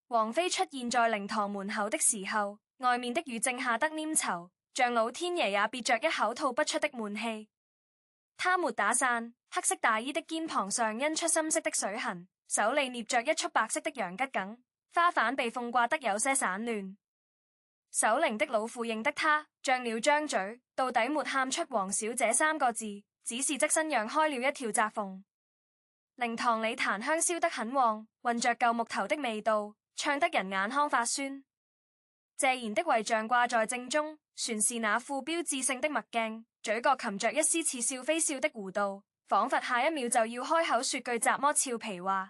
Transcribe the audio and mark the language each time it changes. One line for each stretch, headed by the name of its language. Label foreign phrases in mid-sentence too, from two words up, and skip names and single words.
Chinese: 王菲出現在靈堂門口的時候，外面的雨正下得黏稠，像老天爺也憋着一口吐不出的悶氣。她沒打傘，黑色大衣的肩膀上印出深色的水痕，手裏捏着一束白色的洋桔梗，花瓣被風刮得有些散亂。守靈的老婦認得她，張了張嘴，到底沒喊出王小姐三個字，只是側身讓開了一條窄縫。靈堂裏檀香燒得很旺，混着舊木頭的味道，唱得人眼眶發酸。謝賢的遺像掛在正中，全是那副標誌性的墨鏡，嘴角噙着一絲似笑非笑的弧度，仿佛下一秒就要開口說句怎麼俏皮話。